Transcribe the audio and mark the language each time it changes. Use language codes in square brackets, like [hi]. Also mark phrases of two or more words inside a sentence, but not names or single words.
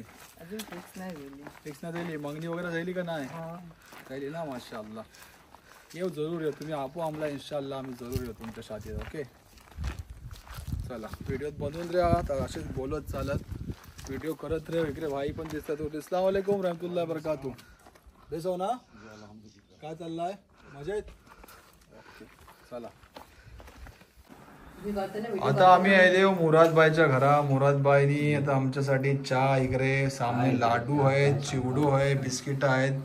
[mr] अजून फिक्स नाही झाली. फिक्स नाही झाली. मंगनी वगैरे झाली का नाही? झाली ना माशाल्लाह. येऊ जरूर येऊ तुम्ही. आपू आम्हाला इन्शाल्लाह आम्ही जरूर येऊ तुमच्या शादीला. ओके चला व्हिडिओत बनवून राहा तर असेच बोलत चालत व्हिडिओ करत राहा. इकडे भाई पण दिसतात. [ar] السلام عليكم رحمة الله بركاته. [mr] बेस हो ना? काय चाललाय? मजेत? ओके चला. आता आम्ही आहे मुरादबाईच्या घरा. मुरादबाईनी आता आमच्यासाठी चहा इकडे सामने लाडू आहेत, चिवडू आहे, बिस्किट आहेत.